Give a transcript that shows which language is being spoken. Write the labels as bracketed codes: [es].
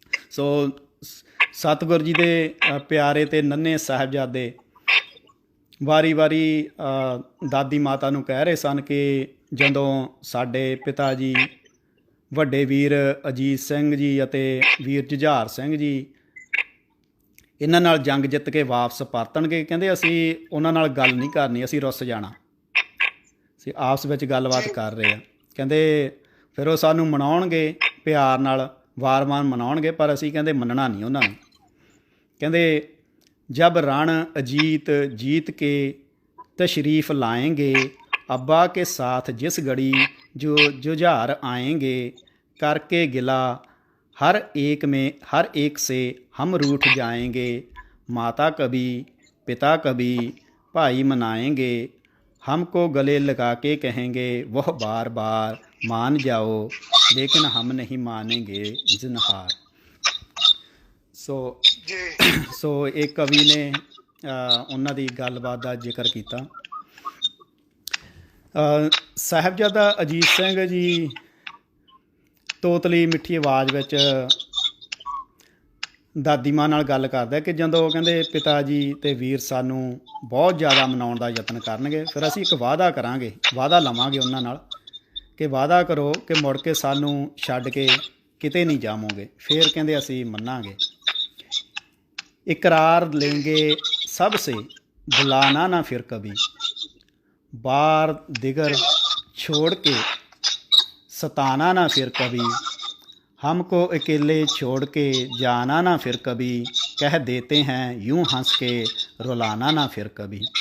[pa] ਸੋ ਸਤਿਗੁਰ ਜੀ ਦੇ ਪਿਆਰੇ ਅਤੇ ਨੰਨੇ ਸਾਹਿਬਜ਼ਾਦੇ ਵਾਰੀ ਦਾਦੀ ਮਾਤਾ ਨੂੰ ਕਹਿ ਰਹੇ ਸਨ ਕਿ ਜਦੋਂ ਸਾਡੇ ਪਿਤਾ ਜੀ ਵੱਡੇ ਵੀਰ ਅਜੀਤ ਸਿੰਘ ਜੀ ਅਤੇ ਵੀਰ ਜੁਝਾਰ ਸਿੰਘ ਜੀ ਇਹਨਾਂ ਨਾਲ ਜੰਗ ਜਿੱਤ ਕੇ ਵਾਪਸ ਪਰਤਣਗੇ, ਕਹਿੰਦੇ ਅਸੀਂ ਉਹਨਾਂ ਨਾਲ ਗੱਲ ਨਹੀਂ ਕਰਨੀ, ਅਸੀਂ ਰੁੱਸ ਜਾਣਾ। ਅਸੀਂ ਆਪਸ ਵਿੱਚ ਗੱਲਬਾਤ ਕਰ ਰਹੇ ਹਾਂ। ਕਹਿੰਦੇ ਫਿਰ ਉਹ ਸਾਨੂੰ ਮਨਾਉਣਗੇ, ਪਿਆਰ ਨਾਲ ਵਾਰ-ਵਾਰ ਮਨਾਉਣਗੇ, ਪਰ ਅਸੀਂ ਕਹਿੰਦੇ ਮੰਨਣਾ ਨਹੀਂ ਉਹਨਾਂ ਨੂੰ। ਕਹਿੰਦੇ, [hi] ਜਬ ਰਣ ਅਜੀਤ ਜੀਤ ਕੇ ਤਸ਼ਰੀਫ ਲਾਏਂਗੇ, अब्बा के साथ जिस घड़ी जो जुझार आएंगे, करके गिला हर एक से हम रूठ जाएंगे, माता कभी पिता कभी भाई मनाएंगे, हमको गले लगा के कहेंगे वह बार बार मान जाओ, लेकिन हम नहीं मानेंगे जिनहार। [pa] सो एक कवि ने उन्हां दी गलबात दा जिक्र कीता। ਸਾਹਿਬਜ਼ਾਦਾ ਅਜੀਤ ਸਿੰਘ ਜੀ ਤੋਤਲੀ ਮਿੱਠੀ ਆਵਾਜ਼ ਵਿੱਚ ਦਾਦੀ ਮਾਂ ਨਾਲ ਗੱਲ ਕਰਦਾ ਕਿ ਜਦੋਂ ਕਹਿੰਦੇ ਪਿਤਾ ਜੀ ਅਤੇ ਵੀਰ ਸਾਨੂੰ ਬਹੁਤ ਜ਼ਿਆਦਾ ਮਨਾਉਣ ਦਾ ਯਤਨ ਕਰਨਗੇ, ਫਿਰ ਅਸੀਂ ਇੱਕ ਵਾਅਦਾ ਕਰਾਂਗੇ, ਵਾਅਦਾ ਲਵਾਂਗੇ ਉਹਨਾਂ ਨਾਲ ਕਿ ਵਾਅਦਾ ਕਰੋ ਕਿ ਮੁੜ ਕੇ ਸਾਨੂੰ ਛੱਡ ਕੇ ਕਿਤੇ ਨਹੀਂ ਜਾਵੋਗੇ, ਫਿਰ ਕਹਿੰਦੇ ਅਸੀਂ ਮੰਨਾਂਗੇ। [hi] ਇਕਰਾਰ लेंगे सबसे बुलाना ना फिर कभी, बार दिगर छोड़ के सताना ना फिर कभी, हमको अकेले छोड़ के जाना ना फिर कभी, कह देते हैं यूं हंस के रुलाना ना फिर कभी।